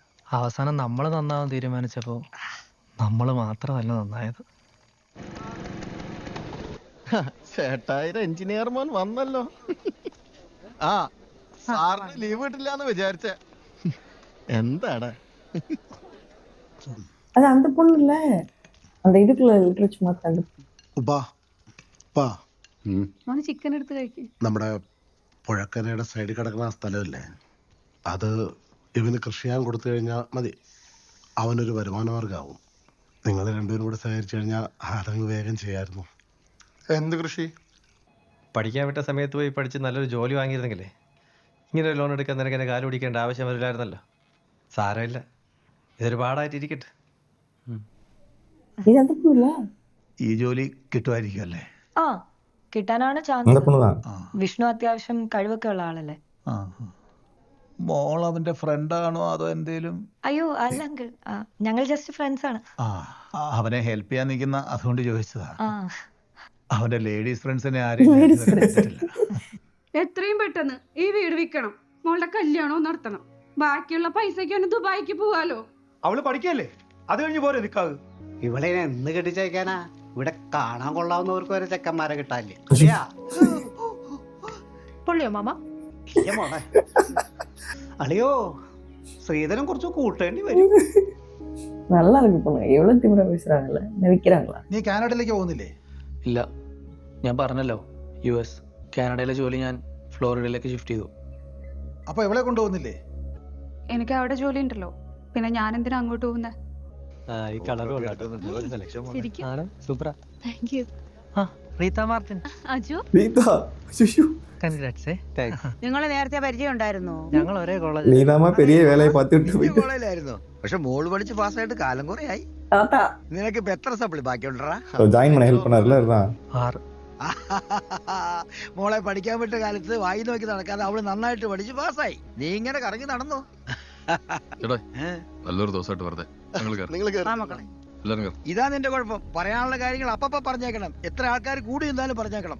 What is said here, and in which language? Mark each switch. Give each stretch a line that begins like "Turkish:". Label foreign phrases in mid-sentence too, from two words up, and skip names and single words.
Malayalam: അവസാനം നമ്മൾ നന്നാവാൻ തീരുമാനിച്ചപ്പോ നമ്മൾ മാത്രമല്ല നന്നായത്. ചേട്ടായിരം എഞ്ചിനീയർ മോൻ വന്നല്ലോ. ആ സാറിന് ലീവ് കിട്ടില്ലാന്ന് വിചാരിച്ച. എന്താടാ
Tamil: அது அந்த பொண்ணு இல்ல, அந்த இதுக்குள்ள லிட்டரேச்சர் மாத்தாண்டு.
Malayalam: ചിക്കൻ എടുത്ത് കഴിക്കും. നമ്മുടെ പുഴക്കരയുടെ സൈഡിൽ കിടക്കുന്ന ആ സ്ഥലമില്ലേ, അത് ഇവന് കൃഷി ചെയ്യാൻ കൊടുത്തു കഴിഞ്ഞാൽ മതി, അവനൊരു വരുമാന മാർഗമാവും. നിങ്ങൾ രണ്ടുപേരും കൂടെ സഹകരിച്ചു കഴിഞ്ഞാൽ അതങ്ങ് വേഗം ചെയ്യായിരുന്നു. എന്ത് കൃഷി? പഠിക്കാൻ വിട്ട സമയത്ത് പോയി പഠിച്ച് നല്ലൊരു ജോലി വാങ്ങിയിരുന്നെങ്കിലേ ഇങ്ങനെ ഒരു ലോൺ എടുക്കാൻ നിനക്ക് എന്നെ കാല് പിടിക്കേണ്ട ആവശ്യം വരില്ലായിരുന്നല്ലോ. സാരമില്ല, ഇതൊരു പാടായിട്ടിരിക്കട്ടെ.
Tamil: இது அந்த பொண்ணு இல்ல?
Malayalam: ഈ ജോലി കിട്ടുമായിരിക്കും അല്ലേ? ആ കിട്ടാനാണ്
Tamil: அந்த
Malayalam: ചാൻസ്.
Tamil: பொண்ணு தான்.
Malayalam: വിഷ്ണു അത്യാവശ്യം കഴിവൊക്കെ ഉള്ള ആളല്ലേ? മോൾ അവന്റെ ഫ്രണ്ടാണോ അതോ എന്തേലും? അയ്യോ അല്ല അങ്കിൾ, ഞങ്ങൾ
English: just friends
Malayalam: ആണ്. അവനെ ഹെൽപ്പ് ചെയ്യാൻ നിൽക്കുന്ന, അതുകൊണ്ട് ചോദിച്ചതാ. ആ അവന്റെ ലേഡീസ് ഫ്രണ്ട്സിനെ ആരും എത്രയും പെട്ടെന്ന് ഈ വീട് വിൽക്കണം, മോളുടെ കല്യാണവും നടത്തണം. ബാക്കിയുള്ള പൈസക്ക് അവന് ദുബായിക്ക് പോവാലോ. അവള് പഠിക്കല്ലേ, അത് കഴിഞ്ഞ് പോരെ നിക്കാവ്. ഇവിടെ എന്ന് കെട്ടിച്ചയക്കാനാ? ഇവിടെ കാണാൻ കൊള്ളാവുന്നവർക്ക് വരെ ചെക്കന്മാരെ കിട്ടാല്ലേ? പൊള്ളിയോ മാമ? ഇല്ല മോളെ. അളിയോ ശ്രീധരൻ കുറച്ച് കൂട്ടേണ്ടി വരും.
Tamil: நல்லா இருக்கு பொண்ணு, எவ்வளவு திமிரா பேசுறாங்கல்ல, நடிக்கிறாங்களா?
Malayalam: നീ കാനഡയിലേക്ക് പോകുന്നില്ലേ? ഇല്ല, ഞാൻ പറഞ്ഞല്ലോ US കാനഡയിലെ ജോലി ഞാൻ ഫ്ലോറിഡയിലേക്ക് ഷിഫ്റ്റ് ചെയ്തു. അപ്പൊ എവിടെ കൊണ്ടുപോകുന്നില്ലേ? എനിക്ക് അവിടെ ജോലി ഉണ്ടല്ലോ, പിന്നെ ഞാൻ എന്തിനാ അങ്ങോട്ട് പോകുന്നേ? ഈ കളർ സൂപ്പറാ.
English: thank you.
Malayalam: റീത്ത മാർട്ടിൻ. അജു
Tamil: நீதா ஐயோ,
Malayalam: കൺഗ്രാറ്റ്സ്. നിങ്ങൾ നേരത്തെ പരിചയം ഉണ്ടായിരുന്നോ? ഞങ്ങൾ ഒരേ കോളേജ്.
Tamil: நீதாமா பெரிய வேலையை பார்த்துட்டு போயிட்டு.
Malayalam: കോളേജിലായിരുന്നു, പക്ഷെ മോള് പഠിച്ച് പാസ്സായിട്ട് കാലം കുറെ ആയി.
Tamil: தாத்தா
Malayalam: നിനക്ക് ഇപ്പൊ എത്ര സപ്ലി ബാക്കിയുണ്ടറാ?
Tamil: ஜாயின் பண்ண ஹெல்ப் பண்ணாருல அதுதான்.
Malayalam: 6. മോളെ പഠിക്കാൻ വിട്ട കാലത്ത് വായി നോക്കി നടക്കാതെ അവള് നന്നായിട്ട് പഠിച്ച് പാസ്സായി. നീ ഇങ്ങനെ കറങ്ങി നടന്നു. നല്ലൊരു ദിവസമായിട്ട് വെറുതെ ഇതാ നിന്റെ കുഴപ്പം. പറയാനുള്ള കാര്യങ്ങൾ അപ്പപ്പ പറഞ്ഞേക്കണം. എത്ര ആൾക്കാർ കൂടി നിന്നാലും പറഞ്ഞേക്കണം.